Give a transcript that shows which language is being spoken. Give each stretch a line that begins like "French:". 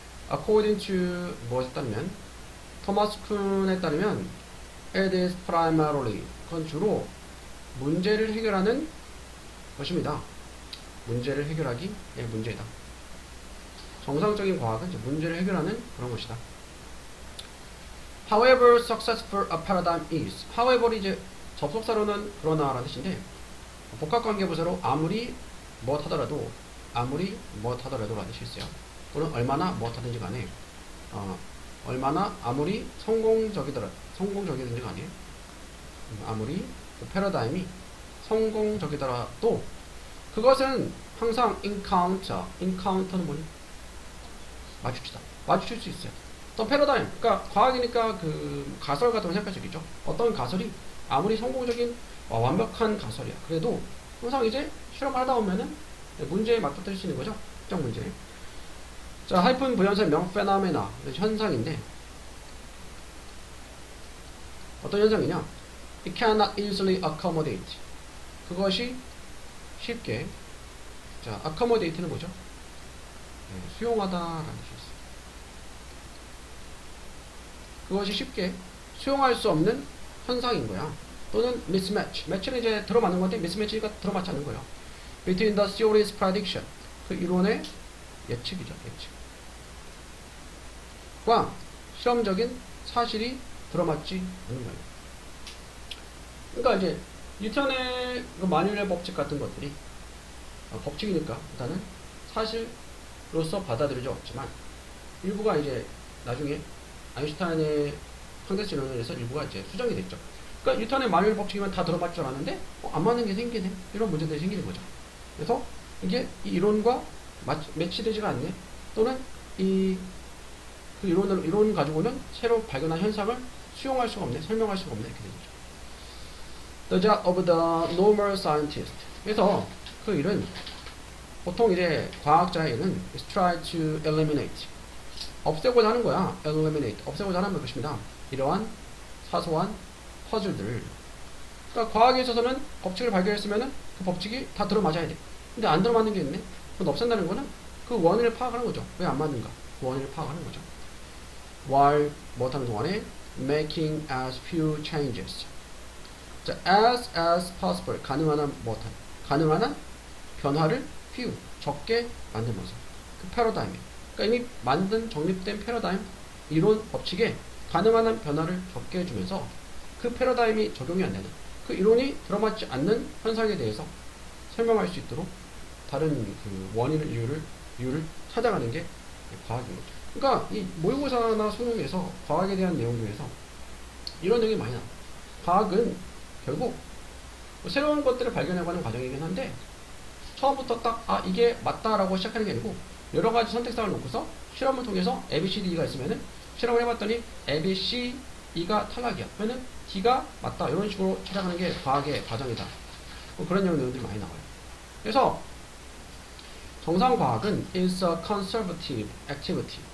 English: According to
Korean: 무엇에 따르면 토마스 쿤에 따르면
English: it is primarily
Korean: 그건 주로 문제를 해결하는 것입니다. 문제를 해결하기의 문제다. 정상적인 과학은 이제 문제를 해결하는 그런 것이다.
English: However successful a paradigm is.
Korean: However 이제 접속사로는 그러나라는 뜻인데 복합관계부사로 아무리 무엇하더라도 라는 뜻이 있어요. 또는 얼마나 무엇하든지 간에 얼마나 아무리 성공적이든지 간에 아무리 그 패러다임이 성공적이더라도 그것은 항상 encounter는 뭐니? 마주칠 수 있어요. 어떤 패러다임, 그러니까 과학이니까 그 가설 같은 걸 생각할 수 있겠죠. 어떤 가설이 아무리 성공적인 완벽한 가설이야. 그래도 항상 이제 실험을 하다 보면은 문제에 맞닥뜨릴 수 있는 거죠. 특정 문제. 자, 하이픈 부연설명 페노메나 현상인데 어떤 현상이냐?
English: It cannot easily accommodate.
Korean: 그것이 쉽게 자, accommodate는 뭐죠? 네, 수용하다라는 뜻이 있어요. 그것이 쉽게 수용할 수 없는 현상인 거야. 또는 mismatch. match는 이제 들어맞는 건데 mismatch가 들어맞지 않는 거예요.
English: Between the theory's prediction.
Korean: 그 이론의 예측이죠. 예측과 실험적인 사실이 들어맞지 않는 거예요. 그러니까 이제 뉴턴의 그 만유인의 법칙 같은 것들이 법칙이니까 일단은 사실로서 받아들여져 없지만 일부가 이제 나중에 아인슈타인의 상대성 이론에서 일부가 이제 수정이 됐죠. 그러니까 뉴턴의 만유인의 법칙이면 다 들어맞지 않았는데 안 맞는 게 생기네. 이런 문제들이 생기는 거죠. 그래서 이게 이 이론과 매치되지가 않네. 또는 그 이론 가지고는 새로 발견한 현상을 수용할 수가 없네. 설명할 수가 없네. 이렇게 되죠.
English: The job of the normal scientist.
Korean: 그래서 그 일은 보통 이제 과학자의 일은
English: is try to eliminate.
Korean: 없애고자 하는 거야. eliminate. 없애고자 하는 것입니다. 이러한 사소한 퍼즐들을. 그러니까 과학에 있어서는 법칙을 발견했으면은 그 법칙이 다 들어맞아야 돼. 근데 안 들어맞는 게 있네. 그건 없앤다는 거는 그 그 원인을 파악하는 거죠. 왜 안 맞는가? 그 원인을 파악하는 거죠.
English: while
Korean: 못하는 동안에
English: making as few changes.
Korean: 자,
English: as possible
Korean: 가능한 한 못한 가능한 한 변화를 few 적게 만들면서 그 패러다임에 그러니까 이미 만든 정립된 패러다임 이론 법칙에 가능한 한 변화를 적게 해주면서 그 패러다임이 적용이 안 되는 그 이론이 들어맞지 않는 현상에 대해서 설명할 수 있도록 다른 그 원인을 이유를 찾아가는 게 과학인 거죠. 그러니까 이 모의고사나 수능에서 과학에 대한 내용 중에서 이런 내용이 많이 나와요. 과학은 결국 새로운 것들을 발견해가는 과정이긴 한데 처음부터 딱 이게 맞다라고 시작하는 게 아니고 여러 가지 선택사를 놓고서 실험을 통해서 A, B, C, D가 있으면은 실험을 해봤더니 A, B, C, E가 탈락이야. 그러면은 D가 맞다. 이런 식으로 찾아가는 게 과학의 과정이다. 그런 내용들이 많이 나와요. 그래서 정상과학은
English: is a conservative activity.